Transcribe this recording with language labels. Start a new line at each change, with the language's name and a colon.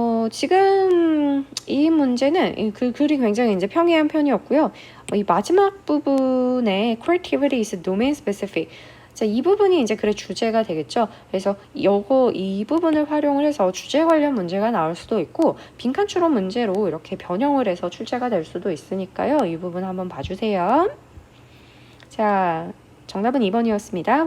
Korean: 지금 이 문제는 그 글이 굉장히 이제 평이한 편이었고요. 이 마지막 부분에
English: creativity is domain specific.
Korean: 자, 이 부분이 이제 글의 주제가 되겠죠. 그래서 이 부분을 활용을 해서 주제 관련 문제가 나올 수도 있고 빈칸 추론 문제로 이렇게 변형을 해서 출제가 될 수도 있으니까요. 이 부분 한번 봐주세요. 자, 정답은 2번이었습니다.